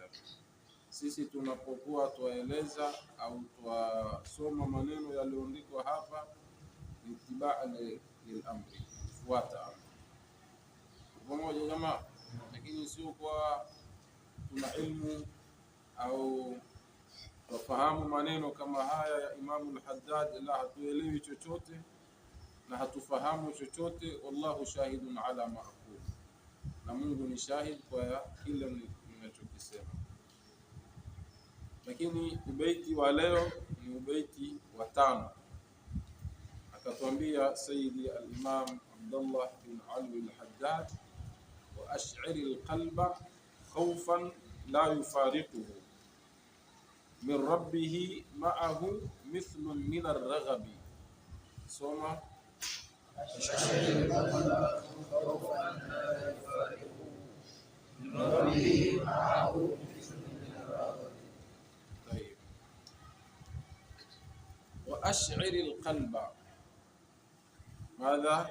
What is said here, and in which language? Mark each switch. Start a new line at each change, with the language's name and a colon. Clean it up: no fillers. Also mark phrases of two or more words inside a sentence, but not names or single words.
Swahili: Sisi tunapokuwa tuwaeleza au tuwasoma maneno yaliyoandikwa hapa ni
Arabic: اتباعا للأمر,
Swahili: kufuata amri pamoja jamaa, lakini sio kwa tuna ilmu au tufahamu maneno kama haya ya Imam al-Haddad la hatuelewi chochote na hatufahamu chochote.
Arabic: والله شاهد على ما أقول,
Swahili: na Mungu ni shahid kwa kila ninachokisema. Lakini ubaiti wa leo ni ubaiti wa 5.
Arabic: Akatuambia Sayyidi al-Imam Abdullah bin Ali al-Haddad وأشعر القلب خوفا لا يفارقه من ربه معه مثل من الرغب.
Swahili: Soma.
Arabic: أشعر القلب خوفا لا يفارقه من ربه معه مثل من الرغب. طيب. وأشعر القلب ماذا؟